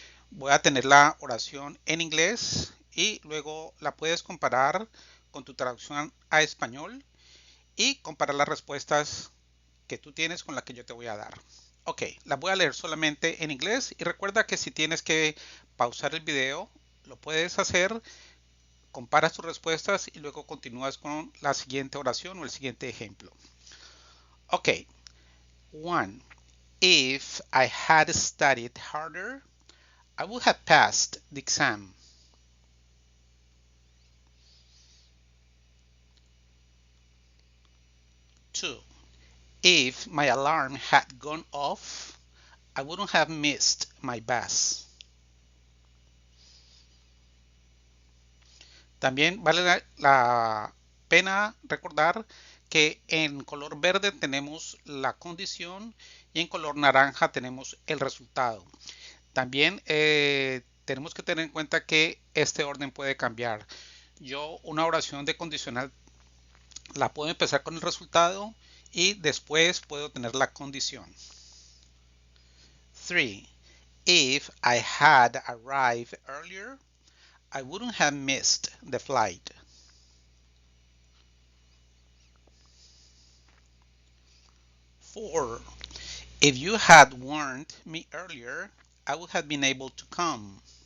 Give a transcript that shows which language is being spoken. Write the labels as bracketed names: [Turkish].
[Spanish] Voy a tener la oración en inglés y luego la puedes comparar con tu traducción a español y comparar las respuestas que tú tienes con la que yo te voy a dar. Ok, la voy a leer solamente en inglés y recuerda que si tienes que pausar el video, lo puedes hacer, comparas tus respuestas y luego continúas con la siguiente oración o el siguiente ejemplo. Ok, 1. [English] If I had studied harder, I would have passed the exam. 2. If my alarm had gone off, I wouldn't have missed my bus. [Spanish] También vale la pena recordar que en color verde tenemos la condición y en color naranja tenemos el resultado. También tenemos que tener en cuenta que este orden puede cambiar. Yo una oración de condicional la puedo empezar con el resultado y después puedo tener la condición. 3. [English] If I had arrived earlier, I wouldn't have missed the flight. 4. If you had warned me earlier, I would have been able to come.